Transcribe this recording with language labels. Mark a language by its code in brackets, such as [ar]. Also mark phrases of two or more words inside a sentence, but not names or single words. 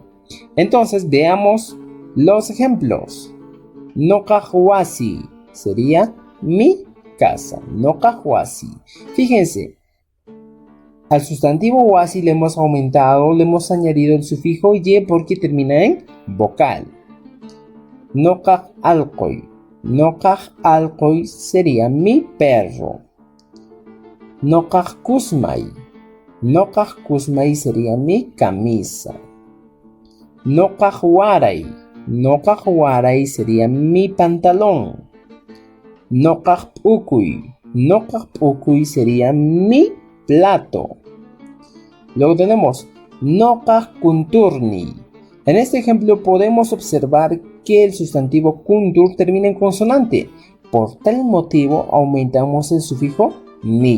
[es] Entonces, veamos los ejemplos. Noqajwasi sería mi casa. Noqajwasi. Fíjense, al sustantivo wasi le hemos aumentado, le hemos añadido el sufijo ye porque termina en vocal. [qu] Noqaj alqoy. Noqaj alqoy [es] sería mi perro. [qu] Noqaj kusmay. Noqaj kusmay [es] sería mi camisa. [qu] Noqaj waray. Noqaj waray [es] sería mi pantalón. [qu] Noqaj p'ukuy. Noqaj p'ukuy [es] sería mi plato. Luego tenemos [qu] noqaj kunturni. [es] En este ejemplo podemos observar que el sustantivo kuntur termina en consonante. Por tal motivo aumentamos el sufijo ni.